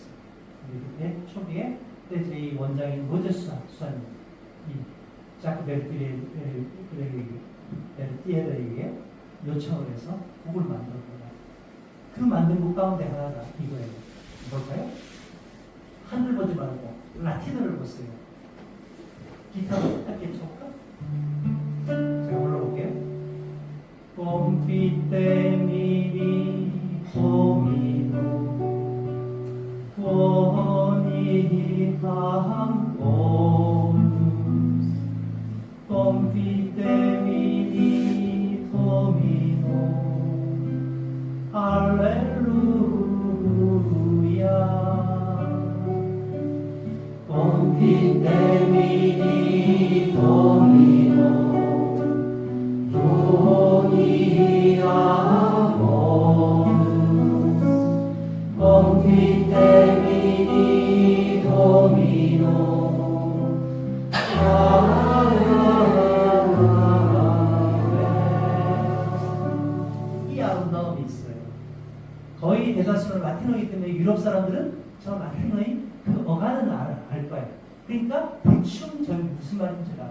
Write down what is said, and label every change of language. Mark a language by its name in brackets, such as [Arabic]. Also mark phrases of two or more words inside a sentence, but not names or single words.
[Korean] 그때 초기에 떼제의 원장인 로제 수사님, 이 자크 베르티에르에게 요청을 해서 곡을 만들었거든요. 그 만든 곡 가운데 하나가 이거예요. 뭘까요? 하늘 보지 말고 라틴어를 보세요. 기타로 짧게 쳐볼까? 제가 불러볼게요. [Latin] Confite mini domino Quoniam onus Confite mini domino Alleluia Confite mini domino Confite mini domino [Korean] 이 아름다움이 있어요. 거의 대다수는 라틴어이기 때문에 유럽 사람들은 저 라틴어의 그 어간은 알 거예요. 그러니까 대충 전 무슨 말인지 알아.